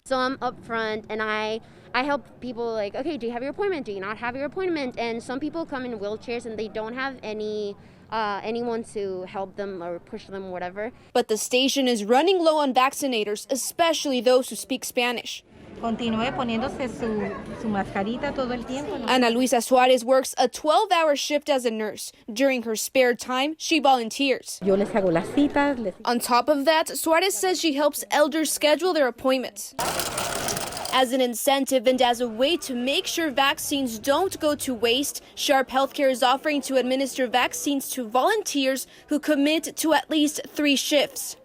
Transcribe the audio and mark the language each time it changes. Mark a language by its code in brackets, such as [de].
[en] So I'm up front and I help people like, okay, do you have your appointment? Do you not have your appointment? And some people come in wheelchairs and they don't have anyone to help them or push them, whatever. But the station is running low on vaccinators, especially those who speak Spanish. [es] Continúe poniéndose su mascarita todo el tiempo. [en] Ana Luisa Suarez works a 12-hour shift as a nurse. During her spare time, she volunteers. [es] Yo les hago las citas. [en] On top of that, Suarez says she helps elders schedule their appointments. As an incentive and as a way to make sure vaccines don't go to waste, Sharp Healthcare is offering to administer vaccines to volunteers who commit to at least 3 shifts.